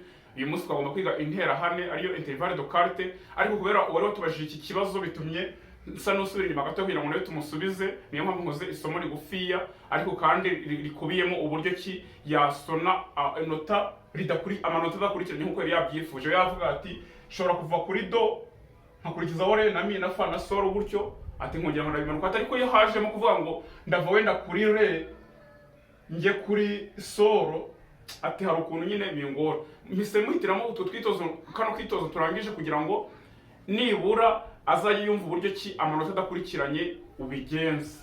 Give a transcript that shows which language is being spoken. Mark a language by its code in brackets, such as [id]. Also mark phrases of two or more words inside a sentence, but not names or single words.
[rw] Uyu munsi twagomba kwiga interhane ariyo [fr] interval de quarte, [rw] ariko kubera wari watubajije iki kibazo bitumye nsa n'usubira inyuma gato kugira ngo nawe tumusubize. Niyo mpamvu nkoze isomo rigufiya ariko kandi rikubiyemo uburyo ki yasona inota amanota adakurikiranye nk'uko yari yabyifuje. Yavuga ati shobora kuva kuri do nkakurikizaho re na mi na fa na sol gutyo, ati nkongera ngo ndabimanuka. Ariko iyo hajemo kuvuga ngo ndava wenda kuri re njye kuri sol, ati hari ukuntu nyine bingora. Mpise muhitiramo utu twitozo, kano kwitozo turangije kugira ngo nibura azajya yumva uburyo ki amanota adakurikiranye ubigenza.